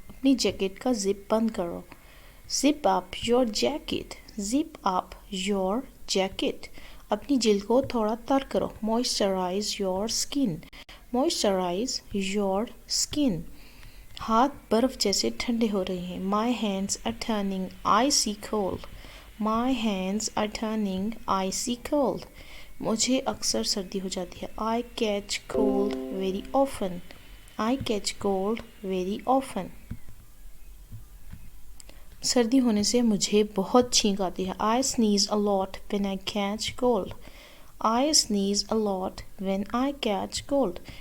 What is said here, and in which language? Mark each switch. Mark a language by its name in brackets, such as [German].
[Hindi] अपनी जैकेट का जिप बंद करो। [English] Zip up your jacket. Zip up your jacket. [Hindi] अपनी जिल्द को थोड़ा तर करो। [English] Moisturize your skin. Moisturize your skin. [Hindi] हाथ बर्फ जैसे ठंडे हो रहे हैं। [English] My hands are turning icy cold. My hands are turning icy cold. [Hindi] मुझे अक्सर सर्दी हो जाती है। [English] I catch cold very often. I catch cold very often. [Hindi] सर्दी होने से मुझे बहुत छींक आती है। [English] I sneeze a lot when I catch cold. I sneeze a lot when I catch cold.